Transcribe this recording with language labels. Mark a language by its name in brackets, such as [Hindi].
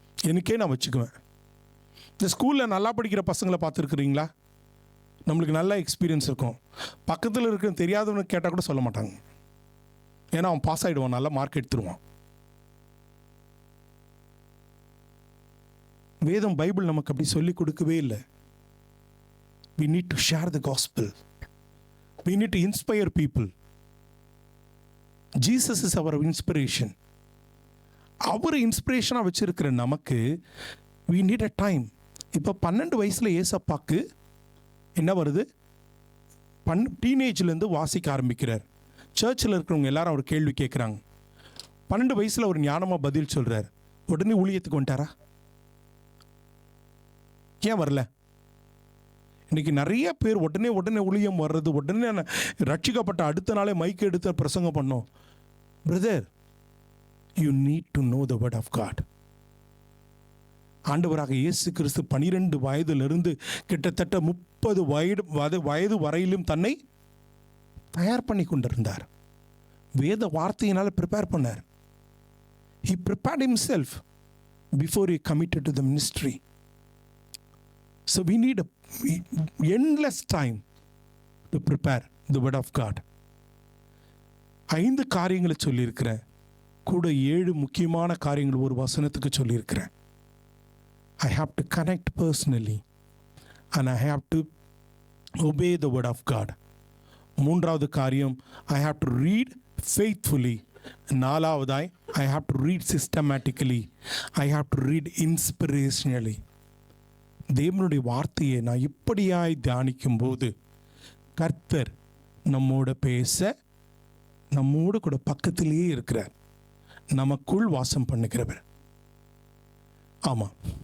[Tamil] எனக்கே நான் வச்சுக்குவேன். இந்த ஸ்கூலில் நல்லா படிக்கிற பசங்களை பார்த்துருக்குறீங்களா? நம்மளுக்கு நல்ல எக்ஸ்பீரியன்ஸ் இருக்கும். பக்கத்தில் இருக்கிற தெரியாதவனுக்கு கேட்டால் கூட சொல்ல மாட்டாங்க. ஏன்னா அவன் பாஸ் ஆகிடுவான், நல்லா மார்க் எடுத்துருவான். வேதம் பைபிள் நமக்கு அப்படி சொல்லி கொடுக்கவே இல்லை. [English] we need to share the gospel, we need to inspire people. Jesus is our inspiration. [Tamil] அவர் இன்ஸ்பிரேஷனாக வச்சிருக்கிற நமக்கு [English] we need a time. [Tamil] இப்போ 12 வயசில் ஏசப்பாக்கு என்ன வருது? டீனேஜ்லேருந்து வாசிக்க ஆரம்பிக்கிறார். சர்ச்சில் இருக்கிறவங்க எல்லாரும் அவர் கேள்வி கேட்குறாங்க. 12 வயசில் அவர் ஞானமாக பதில் சொல்கிறார். உடனே ஊழியத்துக்கு வந்துட்டாரா? ஏன் வரல? இன்னைக்கு நிறைய பேர் உடனே ஊழியம் வர்றது, உடனே ரட்சிக்கப்பட்ட அடுத்த நாளே மைக்கு எடுத்து பிரசங்கம் பண்ணோம். [English] Brother, you need to know the word of God. [Tamil] ஆண்டவராக இயேசு கிறிஸ்து 12 வயதிலிருந்து கிட்டத்தட்ட 30 வயது வரையிலும் தன்னை தயார் பண்ணி கொண்டிருந்தார். வேத வார்த்தையினால் ப்ரிப்பேர் பண்ணார். [English] He prepared himself before he committed to the ministry. So we need a endless time to prepare the word of God. [Tamil] 5 காரியங்களை சொல்லியிருக்கிறேன். கூட 7 முக்கியமான காரியங்கள் ஒரு வசனத்துக்கு சொல்லியிருக்கிறேன். [English] I have to connect personally and I have to obey the word of God. [Tamil] 3வது காரியம், [English] I have to read faithfully. 4வதாய், I have to read systematically. I have to read inspirationally. [Tamil] தேவனுடைய வார்த்தையை நான் இப்படியாய் தியானிக்கும் போது கர்த்தர் நம்மோட பேச, நம்மோடு கூட பக்கத்திலேயே இருக்கிறார், நமக்குள் வாசம் பண்ணுகிறவர். ஆமாம்,